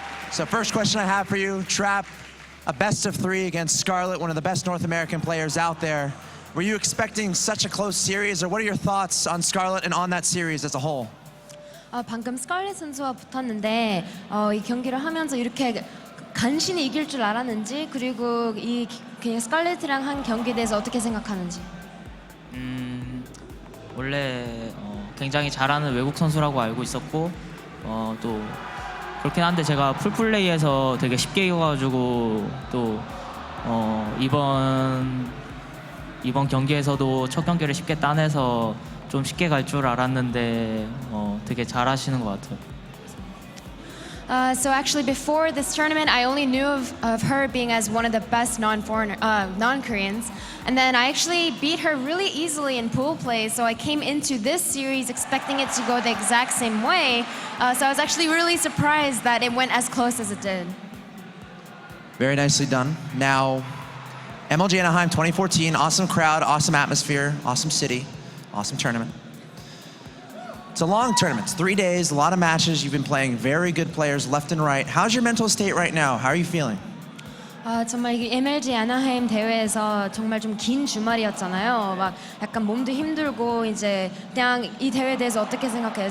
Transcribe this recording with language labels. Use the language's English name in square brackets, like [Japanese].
[English] So first question I have for you, Trap, a best of 3 against Scarlet, one of the best North American players out there. Were you expecting such a close series, or what are your thoughts on Scarlet and on that series as a whole? [Korean] 방금 스칼렛 선수와 붙었는데 이 경기를 하면서 이렇게 간신히 이길 줄 알았는지, 그리고 이 그냥 스칼렛이랑 한 경기에 대해서 어떻게 생각하는지. 원래 굉장히 잘하는 외국 선수라고 알고 있었고 또 그렇긴 한데 제가 풀플레이에서 되게 쉽게 이겨가지고 또 이번 경기에서도 첫 경기를 쉽게 따내서 좀 쉽게 갈 줄 알았는데 되게 잘하시는 것 같아요. [English] So actually, before this tournament, I only knew of her being as one of the best non-Koreans, and then I actually beat her really easily in pool play. So I came into this series expecting it to go the exact same way. So I was actually really surprised that it went as close as it did. Very nicely done. Now, MLG Anaheim 2014, awesome crowd, awesome atmosphere, awesome city, awesome tournament. It's a long tournament, it's 3 days, a lot of matches. You've been playing very good players left and right. How's your mental state right now? How are you feeling? [Korean] 정말 이 MLG 애나하임 대회에서 정말 좀 긴 주말이었잖아요. 막 약간 몸도 힘들고 이제 그냥 이 대회에 대해서 어떻게 생각해요?